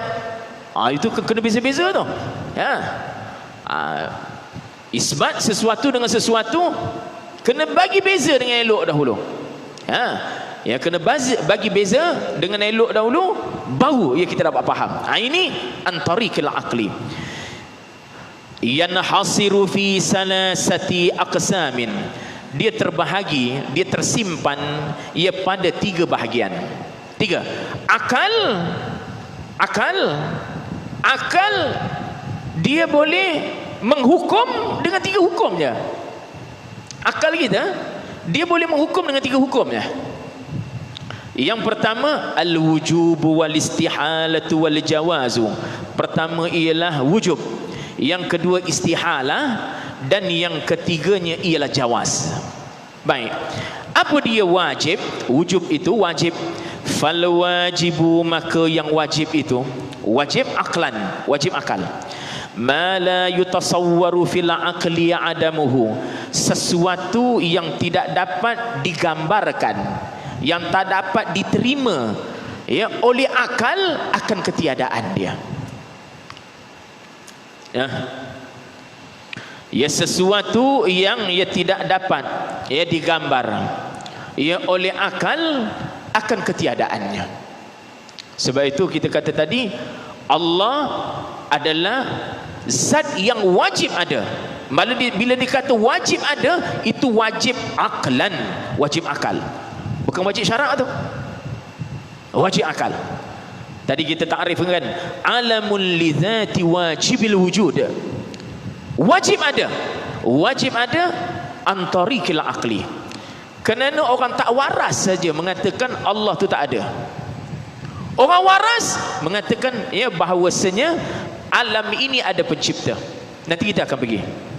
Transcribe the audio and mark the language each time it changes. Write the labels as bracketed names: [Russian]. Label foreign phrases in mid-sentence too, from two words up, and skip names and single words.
[Malay] Itu kena beza-beza tu. Isbat sesuatu dengan sesuatu kena bagi beza dengan elok dahulu. Ya, kena bagi beza dengan elok dahulu, baru ya kita dapat faham. [Arabic] Ini عن طريق العقل. ينحصر في ثلاثة أقسام. [Malay] Dia terbahagi, dia tersimpan ia pada 3 bahagian. 3. Akal dia boleh menghukum dengan 3 hukum je. Akal kita dia boleh menghukum dengan 3 hukum je. Yang pertama [Arabic] الوجوب والاستحالة والجواز. [Malay] Pertama ialah wujub, yang kedua istihalah, dan yang ketiganya ialah jawaz. Baik, apa dia wajib? Wujub itu wajib. [Arabic] فالواجب, [Malay] maka yang wajib itu [Arabic] واجب عقلا, [Malay] wajib akal. [Arabic] ما لا يتصور في العقل عدمه, [Malay] sesuatu yang tidak dapat digambarkan, yang tak dapat diterima ya oleh akal akan ketiadaan dia. Ya, sesuatu yang ia tidak dapat ya digambar ya oleh akal akan ketiadaannya. Sebab itu kita kata tadi, Allah adalah zat yang wajib ada. Bila dikata wajib ada, itu [Arabic] واجب عقلا, [Malay] wajib akal, bukan wajib syarak tu, wajib akal. Tadi kita takrif kan, [Arabic] عالم لذات واجب الوجود. [Malay] Wajib ada [Arabic] عن طريق العقل. [Malay] Kerana orang tak waras saja mengatakan Allah tu tak ada. Orang waras mengatakan ya bahawasanya alam ini ada pencipta. Nanti kita akan pergi.